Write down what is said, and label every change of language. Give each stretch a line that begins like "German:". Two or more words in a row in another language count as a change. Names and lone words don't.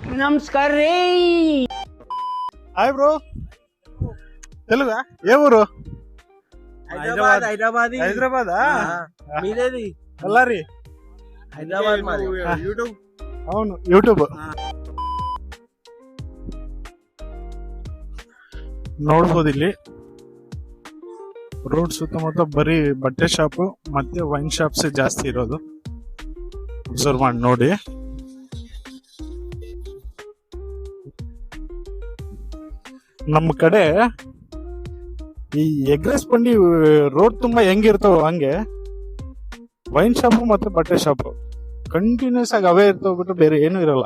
Kannada: ನಮಸ್ಕಾರ ರೀ. ಹಾಯ್ ಬ್ರೋ.
Telugu: తెలుగా ఏ ఊరు? హైదరాబాద్. హైదరాబాద్ మీరేది? బళ్ళారి. హైదరాబాద్ మాది. యూట్యూబ్. అవును యూట్యూబ್.
Kannada: ನೋಡ್ಬೋದು ಇಲ್ಲಿ ರೋಡ್ ಸುತ್ತಮುತ್ತ ಬರೀ ಬಟ್ಟೆ ಶಾಪ್ ಮತ್ತೆ
English: wine shops
Kannada: ಜಾಸ್ತಿ ಇರೋದು. ಅಬ್ಸರ್ವ್ ಮಾಡಿ ನೋಡಿ. ನಮ್ಮ ಕಡೆ ಈ ಎಗ್ರೆಸ್ ಬಂಡಿ ರೋಡ್ ತುಂಬಾ ಹೆಂಗಿರ್ತಾವ ಹಂಗೆ
English: wine shop
Kannada: ಮತ್ತೆ ಬಟ್ಟೆ ಶಾಪ್ ಕಂಟಿನ್ಯೂಸ್ ಆಗಿ ಅವೇ ಇರ್ತಾವ ಬಿಟ್ಟು ಬೇರೆ ಏನು ಇರಲ್ಲ.